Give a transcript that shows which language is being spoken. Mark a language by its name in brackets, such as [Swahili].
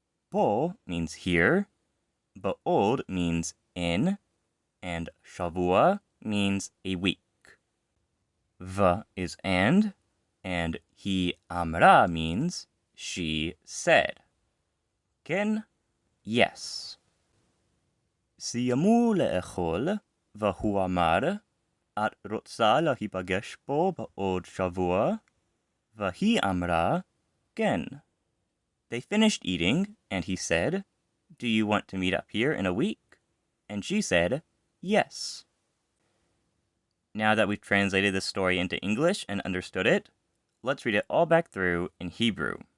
[English] Po means here, ba'od means in, and shavua means a week. V is and he amra means she said. Ken, yes. [Hebrew] סיימו לאכול, והוא אמר, את רוצה להיפגש פה בעוד שבוע? והיא אמרה, כן. [English] They finished eating, and he said, do you want to meet up here in a week? And she said, yes. Now that we've translated this story into English and understood it, let's read it all back through in Hebrew.